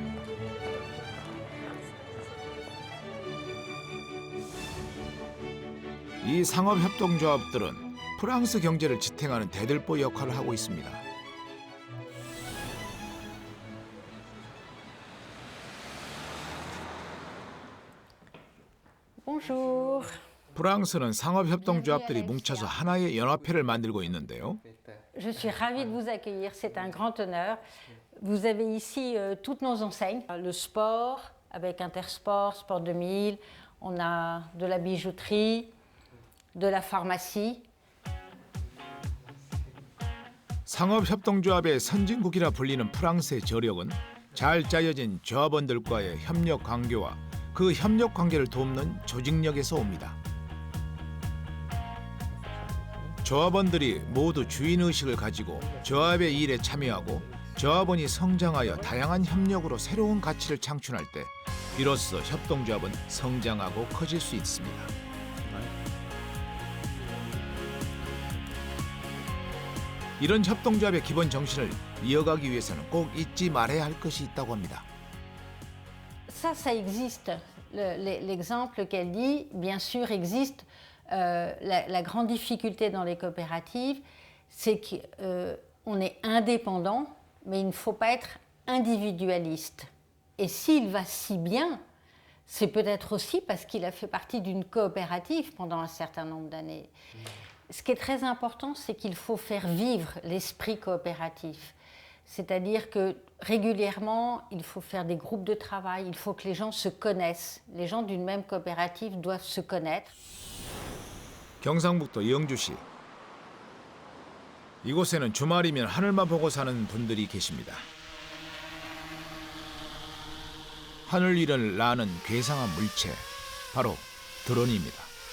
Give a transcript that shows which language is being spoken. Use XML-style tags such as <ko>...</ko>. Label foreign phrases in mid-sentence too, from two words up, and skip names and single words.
<ko>이 상업협동조합들은 프랑스 경제를 지탱하는 대들보 역할을 하고 있습니다.</ko> <fr>Bonjour.</fr> <ko>프랑스는 상업협동조합들이 뭉쳐서 하나의 연합회를 만들고 있는데요.</ko> <fr>Je suis ravie de vous accueillir, c'est un grand honneur. Vous avez ici toutes nos enseignes, le sport avec Intersport, Sport 2000, on a de la bijouterie, de la pharmacie.</fr> <ko>상업협동조합의 선진국이라 불리는 프랑스의 저력은 잘 짜여진 조합원들과의 협력 관계와 그 협력 관계를 돕는 조직력에서 옵니다. 조합원들이 모두 주인의식을 가지고 조합의 일에 참여하고 조합원이 성장하여 다양한 협력으로 새로운 가치를 창출할 때 비로소 협동조합은 성장하고 커질 수 있습니다. 이런 협동조합의 기본 정신을 이어가기 위해서는 꼭 잊지 말아야 할 것이 있다고 합니다.</ko> <fr>Ça existe. L'exemple qu'elle dit, bien sûr, existe. La grande difficulté dans les coopératives, c'est qu'on est indépendant, mais il ne faut pas être individualiste. Et s'il va si bien, c'est peut-être aussi parce qu'il a fait partie d'une coopérative pendant un certain nombre d'années. Ce qui est très important, c'est qu'il faut faire vivre l'esprit coopératif. C'est-à-dire que régulièrement, il faut faire des groupes de travail, il faut que les gens se connaissent. Les gens d'une même coopérative doivent se connaître.</fr> <ko>경상북도 영주시. 이곳에는 주말이면 하늘만 보고 사는 분들이 계십니다. 하늘 위를 나는 괴상한 물체, 바로 드론입니다.</ko>